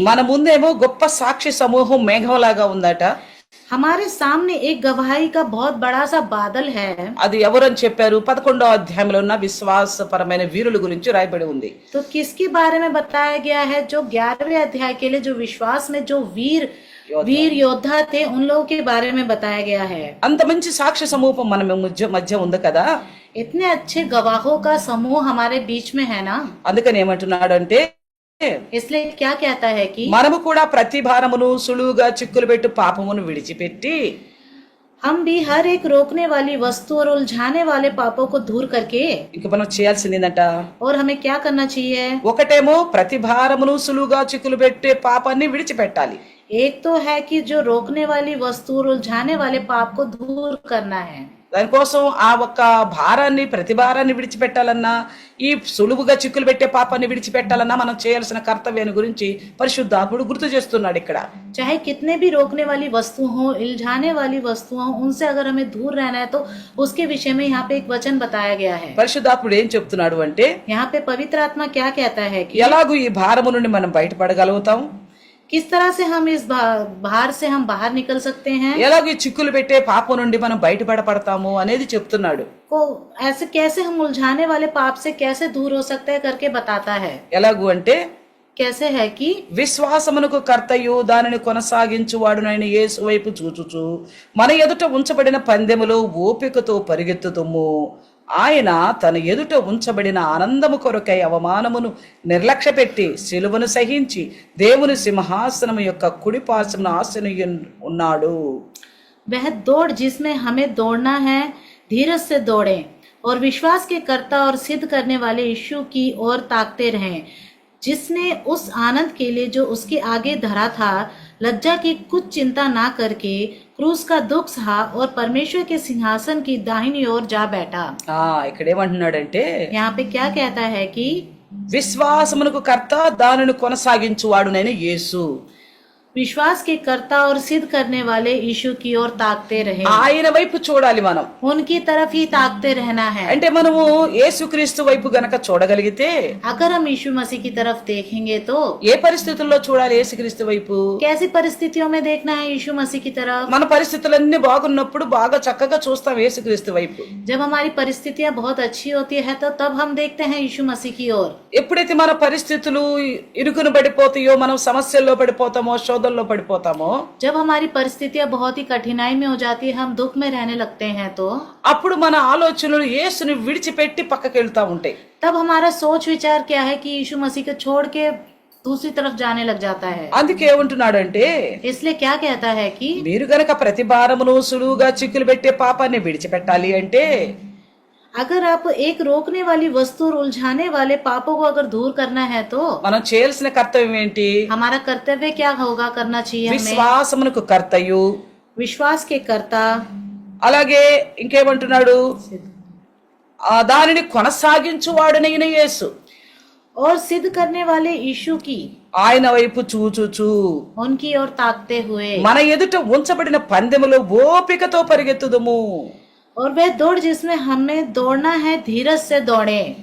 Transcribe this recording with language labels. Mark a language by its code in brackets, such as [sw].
[te] మన ముందేమో గొప్ప సాక్షి సమూహం మేఘంలాగా ఉందట. [hi] हमारे सामने एक गवाही का बहुत बड़ा सा बादल है। [te] అది ఎవరని చెప్పారు, 11వ అధ్యాయంలో ఉన్న విశ్వాసపరమైన వీరుల గురించి రాయబడి ఉంది. [hi] तो किसके बारे में बताया गया है, जो 11वें अध्याय के लिए जो विश्वास में जो वीर योद्धा थे, उन लोगों के बारे में बताया गया है। [te] అంత మంచి సాక్షి సమూహం మన మధ్య ఉంది కదా. [hi] इतने अच्छे गवाहों का समूह हमारे बीच में है ना। [te] అందుకని ఏమంటున్నాడు అంటే, [hi] इसलिए क्या कहता है कि [te] మనము కూడా ప్రతి భారమును సులువుగా చిక్కులు పెట్టు పాపమును విడిచిపెట్టి [hi] हम भी हर एक रोकने वाली वस्तु और उलझाने वाले पापों को दूर करके, [te] ఇంక మనం చేయాల్సింది ఏంటంట, [hi] और हमें क्या करना चाहिए, [te] ఒకటేమో ప్రతి భారమును సులువుగా చిక్కులు పెట్టే పాపాన్ని విడిచిపెట్టాలి. [hi] एक तो है कि जो रोकने वाली वस्तु और उलझाने वाले पाप को दूर करना है। [te] దానికోసం ఆ ఒక్క భారాన్ని ప్రతి భారాన్ని విడిచిపెట్టాలన్నా ఈ సులువుగా చిక్కులు పెట్టే పాపాన్ని విడిచిపెట్టాలన్నా మనం చేయాల్సిన కర్తవ్యాన్ని గురించి పరిశుద్ధాత్ముడు గుర్తు చేస్తున్నాడు ఇక్కడ. [hi] चाहे कितने भी रोकने वाली वस्तु हो, इल्झाने वाली वस्तु हो, उनसे अगर हमें दूर रहना है तो उसके विषय में यहाँ पे एक वचन बताया गया है। [te] పరిశుద్ధాత్ముడు ఏం చెప్తున్నాడు అంటే [hi] यहाँ पे पवित्र आत्मा क्या कहता है कि [te] ఎలాగూ ఈ భారము నుండి మనం బయటపడగలుగుతాం, [hi] किस तरह से हम इस भार से हम बाहर निकल सकते हैं, [te] ఎలాగూ ఈ చిక్కులు పెట్టే పాపం నుండి మనం బయటపడతాము అనేది చెప్తున్నాడు. [hi] को ऐसे कैसे हम उलझाने वाले पाप से कैसे दूर हो सकते हैं करके बताता है। [te] ఎలాగూ అంటే [hi] कैसे है कि [te] విశ్వాసమునకు కర్తయు దానిని కొనసాగించువాడునైన యేసు వైపు చూచుచు మన ఎదుట ఉంచబడిన పందెములో ఓపికతో పరిగెత్తుతుము. ఆయన తన ఎదుట ఉంచబడిన ఆనందము కొరకై అవమానమును నిర్లక్ష్య పెట్టి శిలువను సహించి దేవుని సింహాసనము యొక్క కుడి పార్శ్వమున ఆసీనుడై ఉన్నాడు. [hi] वह दौड़ जिसमें हमें दौड़ना है धीरज से दौड़ें और विश्वास के कर्ता और सिद्ध करने वाले यीशु की ओर ताकते रहें, जिसने उस आनंद के लिए जो उसके आगे धरा था लज्जा की कुछ चिंता ना करके क्रूस का दुख सहा और परमेश्वर के सिंहासन की दाहिनी ओर जा बैठा। [te] ఇక్కడ ఏమంటున్నాడంటే [hi] यहाँ पे क्या कहता है कि [te] విశ్వాసమునకు కర్త దానిని కొనసాగించువాడునైన యేసు, [hi] विश्वास के कर्ता और सिद्ध करने वाले यीशु की ओर ताकते रहे, [te] ఆయన వైపు చూడాలి మనం. [hi] उनकी तरफ ही ताकते रहना है। [te] అంటే మనము యేసుక్రీస్తు వైపు గనక చూడగలిగితే [hi] अगर हम यीशु मसीह की तरफ देखेंगे तो [te] ఏ పరిస్థితుల్లో చూడాలి యేసుక్రీస్తు వైపు? [hi] कैसी परिस्थितियों में देखना है यीशु मसीह की तरफ? [te] మన పరిస్థితులన్నీ బాగున్నప్పుడు బాగా చక్కగా చూస్తాం యేసుక్రీస్తు వైపు. [hi] जब हमारी परिस्थितियां बहुत अच्छी होती है तो तब हम देखते हैं यीशु मसीह की ओर। [te] ఎప్పుడైతే మన పరిస్థితులు ఇరుకును పడిపోతాయో, మనం సమస్యల్లో పడిపోతామో, శోధనలో పడిపోతామో, [hi] जब हमारी परिस्थितियां बहुत ही कठिनाई में हो जाती है, हम दुख में रहने लगते हैं, तो [te] అప్పుడు మన ఆలోచనలు యేసుని విడిచిపెట్టి పక్కకి వెళ్తా ఉంటాయి. [hi] तब हमारा सोच विचार क्या है कि यीशु मसीह को छोड़ के दूसरी तरफ जाने लग जाता है। [te] అందుకే ఏమంటున్నాడంటే [hi] इसलिए क्या कहता है कि [te] మీరు గనక ప్రతి భారమును సులువుగా చిక్కులు పెట్టే పాపాన్ని విడిచిపెట్టాలి అంటే [hi] अगर आप एक रोकने वाली वस्तु और उलझाने वाले पापों को अगर दूर करना है तो [te] మనం చేయాల్సిన కర్తవ్యం ఏంటి? [hi] हमारा कर्तव्य क्या होगा, करना चाहिए हमें? [te] విశ్వాసమునకు కర్తయు, [hi] विश्वास के कर्ता, [te] అలాగే ఇంకేమంటున్నాడు, దానిని కొనసాగించువాడునైన యేసు, [hi] और सिद्ध करने वाले यीशु की [te] ఆయన వైపు చూచుచు [hi] उनकी ओर ताकते हुए, [te] మన ఎదుట ఉంచబడిన పందెములో ఓపికతో పరిగెత్తుదుము. [hi] और वह दौड़ जिसमें हमें दौड़ना है धीरज से दौड़े।